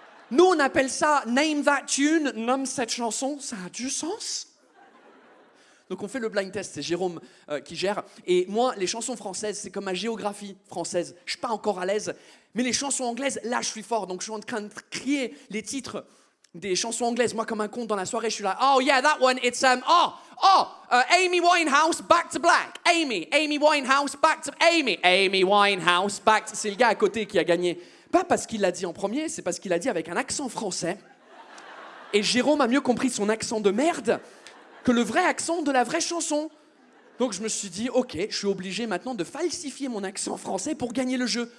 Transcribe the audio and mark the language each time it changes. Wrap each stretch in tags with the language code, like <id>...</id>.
<fr>Nous, on appelle ça Name That Tune, nomme cette chanson, ça a du sens. Donc on fait le blind test, c'est Jérôme qui gère. Et moi, les chansons françaises, c'est comme ma géographie française. Je suis pas encore à l'aise. Mais les chansons anglaises, là, je suis fort. Donc je suis en train de crier les titres des chansons anglaises. Moi, comme un con dans la soirée, je suis là.</fr> <en>Oh yeah, that one, it's Amy Winehouse, Back to Black. Amy Winehouse, Back to Amy Winehouse, Back to...</en> <fr>C'est le gars à côté qui a gagné. Pas parce qu'il l'a dit en premier, c'est parce qu'il l'a dit avec un accent français. Et Jérôme a mieux compris son accent de merde que le vrai accent de la vraie chanson. Donc je me suis dit, ok, je suis obligé maintenant de falsifier mon accent français pour gagner le jeu.</fr>